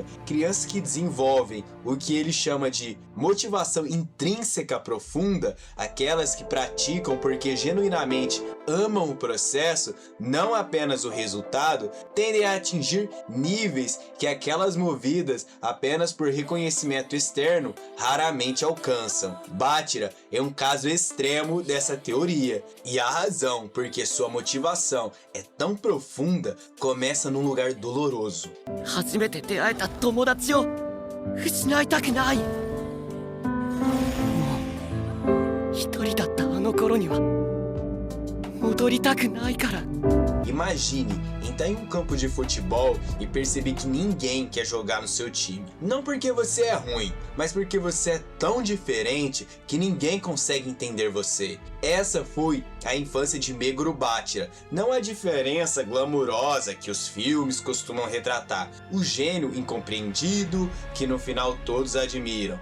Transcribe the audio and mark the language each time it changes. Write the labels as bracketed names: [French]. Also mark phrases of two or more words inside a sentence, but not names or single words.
[Portuguese] Crianças que desenvolvem o que ele chama de motivação intrínseca profunda, aquelas que praticam porque genuinamente amam o processo, não apenas o resultado, tendem a atingir níveis que aquelas movidas apenas por reconhecimento externo raramente alcançam. Bátira é um caso extremo dessa teoria, e a razão porque sua motivação é tão profunda começa num lugar doloroso. [Japanese] 初めて出会えた友達を失いたくない。もう一人だったあの頃には戻りたくないから。 [Portuguese] Imagine entrar em um campo de futebol e perceber que ninguém quer jogar no seu time. Não porque você é ruim, mas porque você é tão diferente que ninguém consegue entender você. Essa foi a infância de Meguro Bátira, não a diferença glamurosa que os filmes costumam retratar, o gênio incompreendido que no final todos admiram.